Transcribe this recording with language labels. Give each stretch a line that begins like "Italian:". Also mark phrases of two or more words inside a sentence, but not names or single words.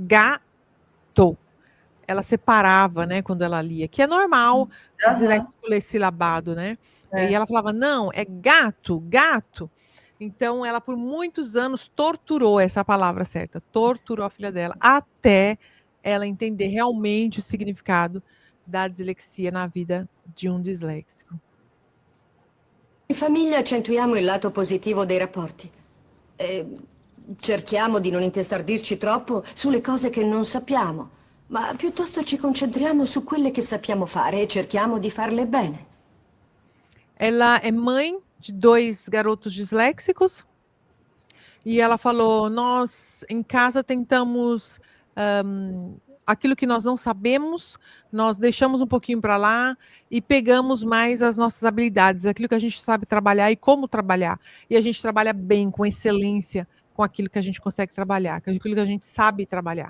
Portuguese: Ela separava, né, quando ela lia, que é normal, disléxico ler silabado, né? E ela falava, não, é gato. Então, ela por muitos anos torturou essa palavra certa, torturou a filha dela, até ela entender realmente o significado da dislexia na vida de um disléxico.
Italian: In famiglia accentuiamo il lato positivo dei rapporti. Cerchiamo di non intestardirci troppo sulle cose che non sappiamo, ma piuttosto ci concentriamo su quelle che sappiamo fare e cerchiamo di farle bene.
Portuguese: Ela é mãe de 2 garotos disléxicos, e ela falou, nós em casa tentamos aquilo que nós não sabemos, nós deixamos um pouquinho para lá e pegamos mais as nossas habilidades, aquilo que a gente sabe trabalhar e como trabalhar, e a gente trabalha bem, com excelência, com aquilo que a gente consegue trabalhar, com aquilo que a gente sabe trabalhar.